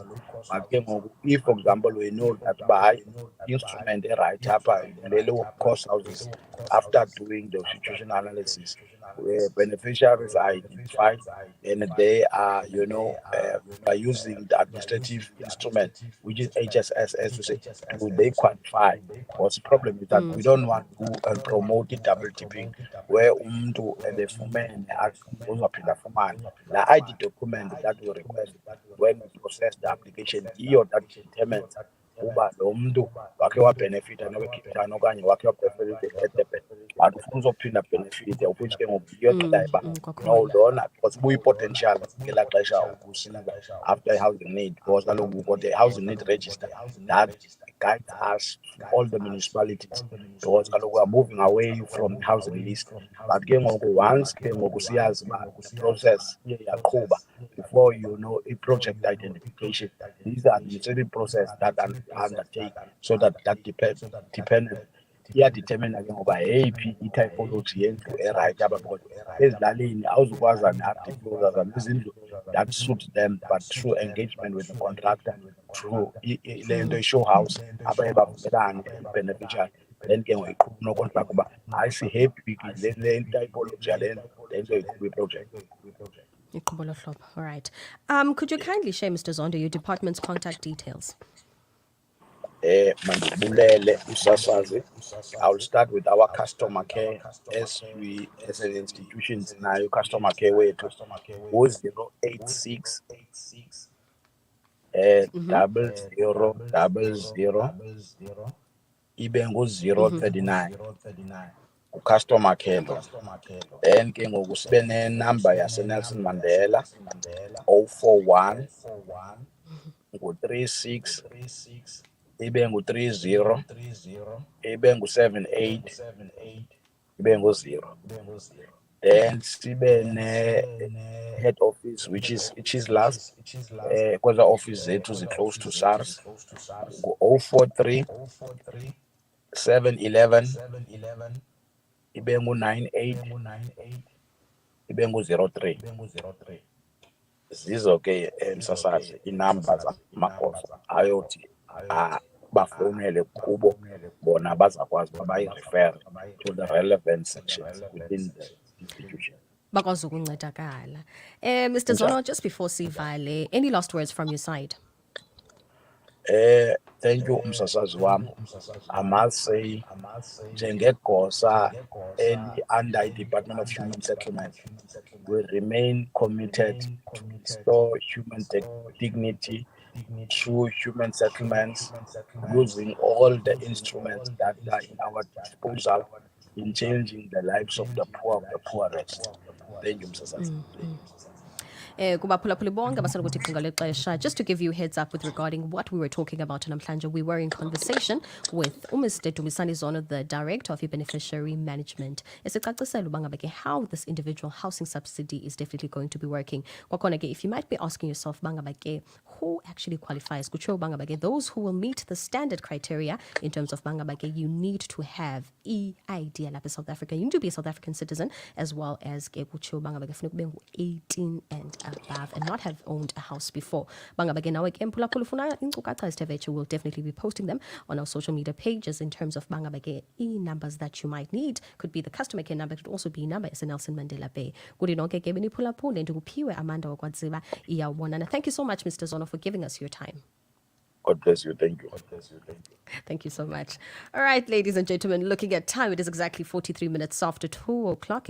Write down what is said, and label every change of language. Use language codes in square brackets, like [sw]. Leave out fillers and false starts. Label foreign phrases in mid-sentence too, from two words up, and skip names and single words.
[en] If, for example, we know that by instrument right up the low-cost houses, after doing the situation analysis, where beneficiaries are identified and they are, by using the administrative instrument, which is HSS, to say, do they qualify? Because the problem is that we don't want to promote the double tipping, where the fumene the ID document that we request when we process the application, that determines [xh] uba lo mntu wakhe wabenefita nowe-Cape Town okanye wakhe wabenefita eDurban but ufuna uzophinda benefite, [en] of which [xh] ke ngoku iyotelayo uba no lona [en] because [xh] buyi-potential ngelaa xesha ubusiva [en] after i-housing need, because kaloku we've got a housing need register that guides us to all the municipalities, because kaloku we are moving away from the housing list. But [xh] ke ngoku [en] once [xh] ke ngoku siyazi uba [en] the process [xh] iye yaqhuba [en] before you know i-project identification, these are administrative process that undertake so that dependent [xh] iyadetermina ke ngoba yeyiphi i-typology yendlu erayithi apha, because ezilalini awuzukwazi ne-disclosure nezindlu [en] that suit them, but through engagement with the contractor, through [xh] le nto i-show house abaye bavumelane i-beneficiary, then ke ngoku iqhuba unokontrakt uba hayi si-happy le typology yale ndlu, then ke iqhuba iproject. [en] All right. Could you kindly share, Mr. Zondo, your department's contact details? [xh] Mandibulele usasazi. [en] I will start with our customer care. As we, as an institution, now customer care wethu 086 0000 ibe 039 customer care lo. [xh] Then ke ngoku sibe ne-number yaseNelson Mandela 041 ngu-36 ibe ngu-30 ibe ngu-78 ibe ngu-0. Then sibe ne-head office which is last kweza office zethu zi-close to SARS ngu-043 711 ibe ngu-98 ibe ngu-03. Zizo ke msasazi iinamba zamagosa ayothi bafowunele kubo, bona bazakwazi uba bayi-refer [en] to the relevant sections within the institution. [xh] Bakwazi ukuncedakala. Mr. [en] Zono, just before sivale, any last words from your side? Thank you msasazi wam. I must say njengegosa under i-Department of Human Settlement, we remain committed to restore human dignity through human settlements, using all the instruments that are in our disposal in changing the lives of the poor of the poorest. Thank you, [xh] Msasazi. Kubaphulaphuli bonke abasenokuthi icinga lexesha, [en] just to give you a heads up with regarding what we were talking about namhlanje, we were in conversation with Mr. DUMISANI Zono, the Director of Beneficiary Management, [xh] esicacisela uba ngaba ke [en] how this individual housing subsidy is definitely going to be working. [xh] Kwakhona ke, [en] if you might be asking yourself [xh] uba ngaba ke [en] who actually qualifies, [xh] kutsho uba ngaba ke [en] those who will meet the standard criteria in terms of [xh] uba ngaba ke [en] you need to have ID lapha South Africa, you need to be a South African citizen, as well as [xh] ke kutsho uba ngaba ke funeka ube ngu-18 [en] and above and not have owned a house before. [xh] Bangaba ke nawe ke mphulaphula ufuna iinkcukacha ezithe [en] we'll definitely be posting them on our social media pages in terms of [xh] bangaba ke [en] numbers that you might need. Could be the customer care number, could also be number Nelson Mandela Bay. [xh] Kudi nonke ke beniphulaphule ndikuphiwe Amanda wakwadziba iyawubonana. [en] Thank you so much, Mr. Zono, for giving us your time. God bless you. Thank you. Thank you so much. All right, ladies and gentlemen, looking at time, it is exactly 43 minutes after 2 o'clock.